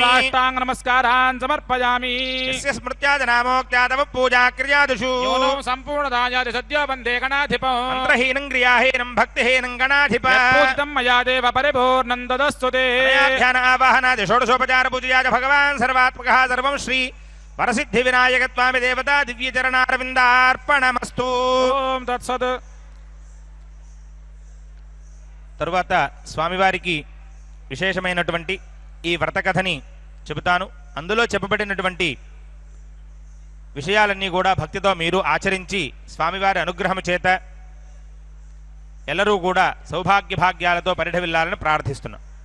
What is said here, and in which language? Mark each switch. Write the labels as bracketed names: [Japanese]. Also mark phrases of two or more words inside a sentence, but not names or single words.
[Sanskrit] ಸಾಷ್ಟಾಂಗ ನಮಸ್ಕಾರಾನ್ ಸಮರ್ಪಯಾಮಿ. ಯಸ್ಯ ಸ್ಮೃತ್ಯಾದ ನಾಮೋಕ್ತ್ಯಾದವ ಪೂಜಾ ಕ್ರಿಯಾದಿಷು ಯೋನೋ ಸಂಪೂರ್ಣದಾಯಾದಿ ಸದ್ಯೋ ಬಂದೇ ಗಣಾಧಿಪಂ. ಮಂತ್ರಹೀನಂ ಕ್ರಿಯಾಹೀನಂ ಭಕ್ತಿಹೀನಂ ಗಣಾಧಿಪ. ಪೂಜಿತಂ ಮಯಾ ದೇವ ಪರಿಪೂರ್ಣಂ ದದಸ್ತುತೇ. ಧ್ಯಾನ ಆವಾಹನಾದಿ ಷೋಡಶೋಪಚಾರ ಪೂಜೆಯಾದ ಭಗವಾನ್ ಸರ್ವಾತ್ಮಕಃ ಸರ್ವಂ ಶ್ರೀ వరసిద్ధి వినాయకత్వామి దేవతా దివ్య చరణారవిందార్పణమస్తు. ఓం తత్సత్. [Telugu] తరువాత స్వామివారికి విశేషమైనటువంటి ఈ వ్రతకథని చెబుతాను. అందులో చెప్పబడినటువంటి విషయాలన్నీ కూడా భక్తితో మీరు ఆచరించి స్వామివారి అనుగ్రహం చేత ఎల్లరూ కూడా సౌభాగ్య భాగ్యాలతో పరిఢవిల్లాలని ప్రార్థిస్తున్నాం.